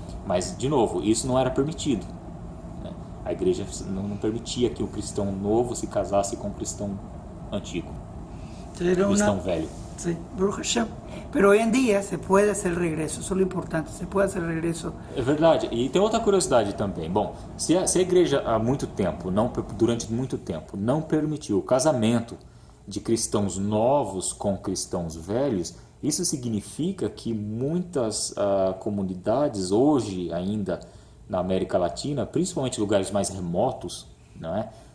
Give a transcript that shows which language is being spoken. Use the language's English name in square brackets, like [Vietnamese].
[Portuguese] Mas, de novo, isso não era permitido. Né? A igreja não permitia que o cristão novo se casasse com o cristão antigo, cristão velho. [Spanish] Sí, Baruch Hashem. Pero hoy en día se puede hacer regreso, eso es lo importante, se puede hacer regreso. [Portuguese] É verdade. E tem outra curiosidade também. Bom, se a igreja durante muito tempo não permitiu o casamento de cristãos novos com cristãos velhos, isso significa que muitas comunidades hoje ainda na América Latina, principalmente lugares mais remotos, não é?